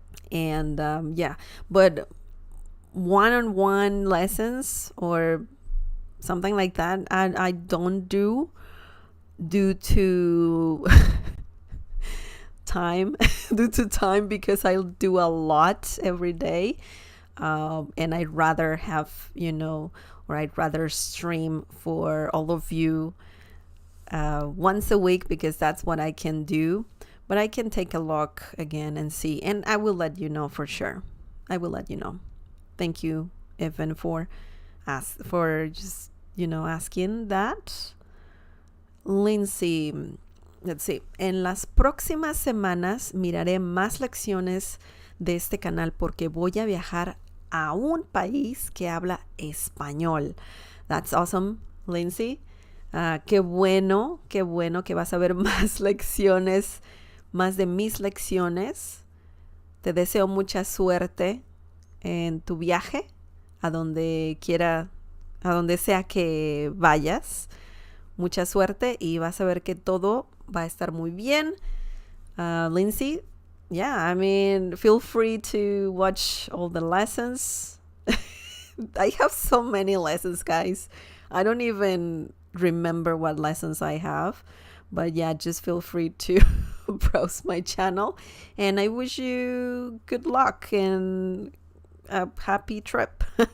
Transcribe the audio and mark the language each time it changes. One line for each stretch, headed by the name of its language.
English: And but one-on-one lessons or something like that, I don't do due to time because I do a lot every day, and I'd rather have or I'd rather stream for all of you once a week, because that's what I can do. But I can take a look again and see, and I will let you know for sure. I will let you know. Thank you, Evan, for just asking that. Lindsay, let's see.
Spanish: En las próximas semanas miraré más lecciones de este canal porque voy a viajar a un país que habla español.
English: That's awesome, Lindsay.
Spanish: Qué bueno que vas a ver más lecciones, más de mis lecciones. Te deseo mucha suerte en tu viaje, a donde sea que vayas. Mucha suerte y vas a ver que todo va a estar muy bien.
English: Lindsay, I mean, feel free to watch all the lessons. I have so many lessons, guys. I don't even remember what lessons I have, but just feel free to browse my channel, and I wish you good luck and a happy trip.